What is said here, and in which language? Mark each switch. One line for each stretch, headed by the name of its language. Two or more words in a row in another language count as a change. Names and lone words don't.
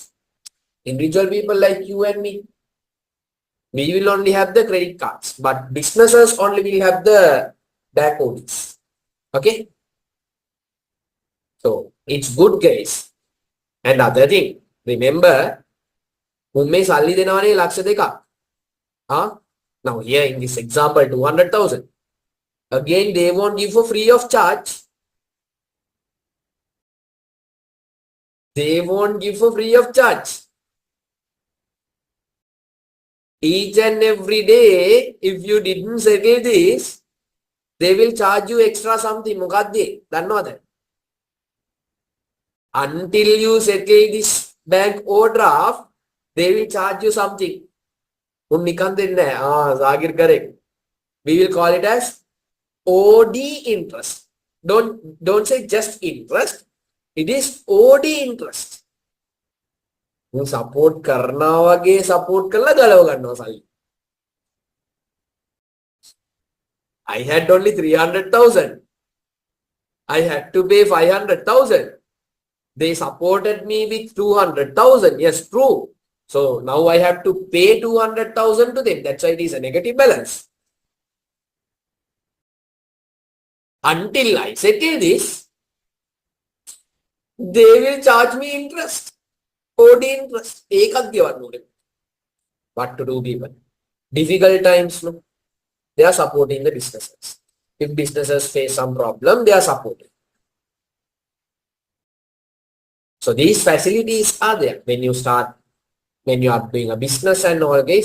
English: Individual people like you and me, we will only have the credit cards, but businesses only will have the back ODs. Okay? So it's good, guys. And other thing, remember,
Sinhala: උම්මේ සල්ලි දෙනවනේ ලක්ෂ දෙකක්.
English: Now here in this example 200,000. Again they won't give for free of charge. They won't give for free of charge. Each and every day, if you didn't settle this, they will charge you extra something.
Sinhala: මොකක්ද? දන්නවද?
English: Until you settle this bank overdraft, they will charge you something.
Sinhala: උන් නිකන් දෙන්නේ නැහැ.
English: Zagir correct. We will call it as OD interest. Don't say just interest. It is OD interest.
Sinhala: Support කරනවා වගේ support කරලා ගලව ගන්නවා සල්ලි.
English: I had only 300,000. I had to pay 500,000. They supported me with 200,000. Yes, true. So now I have to pay 200,000 to them. That's why it is a negative balance. Until I settle this, they will charge me interest. OD interest.
Sinhala: ඒකත් ගෙවන්න ඕනේ.
English: What to do, people? Difficult times, no? They are supporting the businesses. If businesses face some problem, they are supporting. So these facilities are there when you are doing a business and all, guys.